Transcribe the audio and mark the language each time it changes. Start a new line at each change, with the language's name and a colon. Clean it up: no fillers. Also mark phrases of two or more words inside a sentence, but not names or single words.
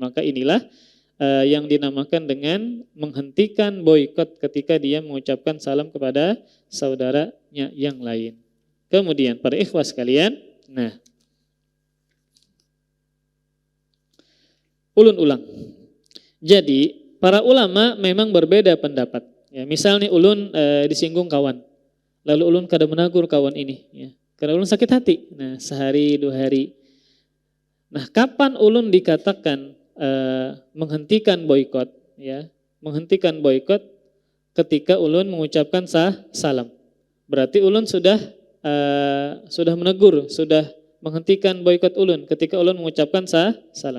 Indonesian: Maka inilah yang dinamakan dengan menghentikan boikot ketika dia mengucapkan salam kepada saudaranya yang lain. Kemudian para ikhwah sekalian, nah, ulun ulang. Jadi para ulama memang berbeda pendapat. Ya, misal nih ulun disinggung kawan. Lalu ulun kada menagur kawan ini ya. Karena ulun sakit hati. Nah, sehari 2 hari. Nah, kapan ulun dikatakan menghentikan boikot ya? Menghentikan boikot ketika ulun mengucapkan salam. Berarti ulun sudah menegur, sudah menghentikan boikot ulun ketika ulun mengucapkan salam.